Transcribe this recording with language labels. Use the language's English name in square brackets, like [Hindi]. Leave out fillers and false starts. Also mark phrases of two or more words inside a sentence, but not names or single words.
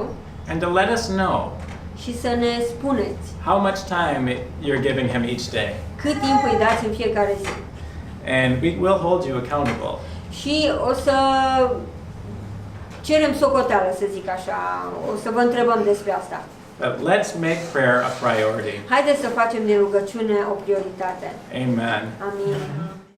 [English] And to let us know [Romanian] și să ne spuneți [English] how much time you're giving Him each day. [Romanian] cât timp îi dați în fiecare zi. [English] And we will hold you accountable. [Romanian] Și o să cerem socoteală, să zic așa, o să vă întrebăm despre asta. [English] But let's make prayer a priority. [Romanian] Haideți să facem din rugăciune o prioritate. [English] Amen. [Romanian] Amin.